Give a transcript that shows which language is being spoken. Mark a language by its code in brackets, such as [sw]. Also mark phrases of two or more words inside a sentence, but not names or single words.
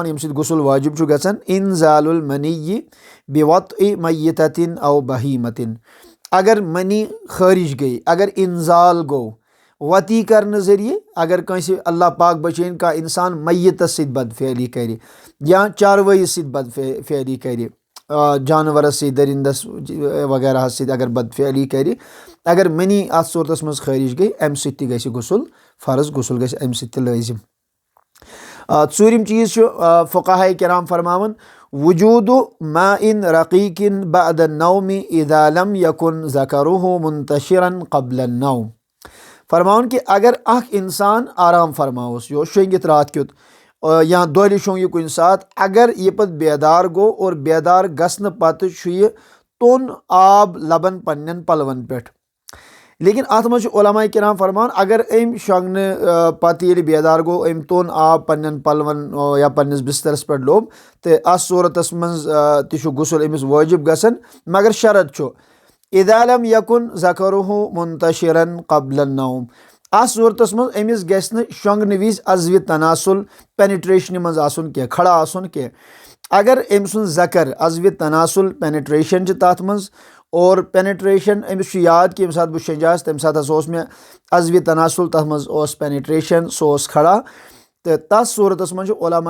[ks] ییٚمہِ سۭتۍ غسل وٲجِب چھُ گژھان [ar] اِنزال المنی بوطء میتۃ او بہیمۃ [ks] اگر منی خٲرِج گٔے اگر اِنزال گوٚو وتی کرنہٕ ذٔریعہٕ اگر کٲنٛسہِ اللہ پاک بچٲیِن کانٛہہ اِنسان میتس سۭتۍ بدفعلی کرِ یا چاروٲیِس سۭتۍ بدفعلی کرِ جانورس سۭتۍ دٔرِندس وغیرہس سۭتۍ اگر بدفعلی کرِ اگر منی اتھ صوٗرتس منٛز خٲرِج گٔے امہِ سۭتۍ تہِ گژھِ غسل فرض غسل گژھِ امہِ سۭتۍ تہِ لٲزِم ژوٗرِم چیٖز چھُ فقہاء کرام فرماوان [ar] وجوٗدُ ماء رقیق بعد النوم اذا لم یکن ذکرہ منتشرا قبل النوم [ks] فرماوان کہ اگر اکھ انسان آرام فرماوُس یہِ اوس شۄنٛگِتھ راتھ کیُتھ یا دۄہلہِ شۄنٛگ یہِ کُنہِ ساتہٕ اگر یہِ پتہٕ بیدار گوٚو اور بیدار گژھنہٕ پتہٕ چھُ یہِ توٚن آب لبان پننٮ۪ن پلون پٮ۪ٹھ لیکن اتھ منٛز چھُ علماء کرام فرماوان اگر أمۍ شۄنٛگنہٕ پتہٕ ییٚلہِ بیدار گوٚو أمۍ توٚن آب پننٮ۪ن پلون یا پننِس بسترس پٮ۪ٹھ لوٚب تہٕ اتھ صوٗرتس منٛز تہِ چھُ غسل أمِس وٲجِب گژھان مگر شرط چھُ [ar] اذا لم یکن ذکرہ منتشرا قبل النوم [ks] اتھ صوٗرتس منٛز أمِس گژھِ نہٕ شۄنٛگنہٕ وِزِ عضوِ تناسل پینِٹریشنہِ منٛز آسُن کینٛہہ کھڑا آسُن کینٛہہ اگر أمۍ سُنٛد ذکر عضوِ تناسل پینِٹریشن چھِ تتھ منٛز اور پینِٹریشن أمِس چھُ یاد کہِ ییٚمہِ ساتہٕ بہٕ شۄنٛجاس تمہِ ساتہٕ ہسا اوس مےٚ عضوِ تناسل تتھ منٛز اوس پینِٹریشن سُہ اوس کھڑا تہٕ تتھ صوٗرتس منٛز چھُ علماء